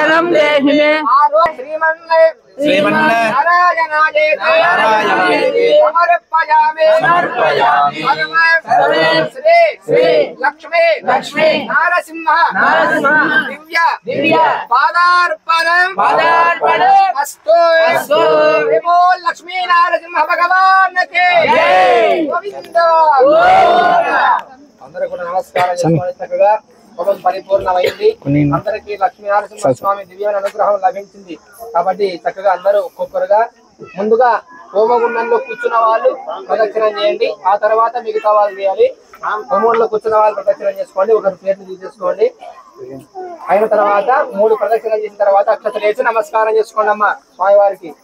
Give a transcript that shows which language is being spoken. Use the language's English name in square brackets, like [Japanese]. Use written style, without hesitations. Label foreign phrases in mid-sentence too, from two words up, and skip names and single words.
[Sanskrit] श्रीमन्नारायणाय समर्पयामि श्री लक्ष्मी नारसिंह दिव्य पादार्पणम् अस्तु [Hindi] बोल लक्ष्मी नारसिंह भगवान के गोविंद [Sanskrit] అందరూ [Telugu] కూడా నమస్కారం చేసుకోవాలి చక్కగా హోమం పరిపూర్ణమైంది అందరికీ లక్ష్మీ నరసింహ స్వామి దివ్యమైన అనుగ్రహం లభించింది కాబట్టి చక్కగా అందరూ ఒక్కొక్కరుగా ముందుగా హోమగుండంలో కూర్చున్న వాళ్ళు ప్రదక్షిణం చేయండి ఆ తర్వాత మిగతా వాళ్ళు చేయాలి హోమంలో కూర్చున్న వాళ్ళు ప్రదక్షిణం చేసుకోండి ఒకరి పేరుని తీసేసుకోండి అయిన తర్వాత 3 ప్రదక్షిణం చేసిన తర్వాత అక్షతలు వేసి నమస్కారం చేసుకోండి అమ్మా స్వామివారికి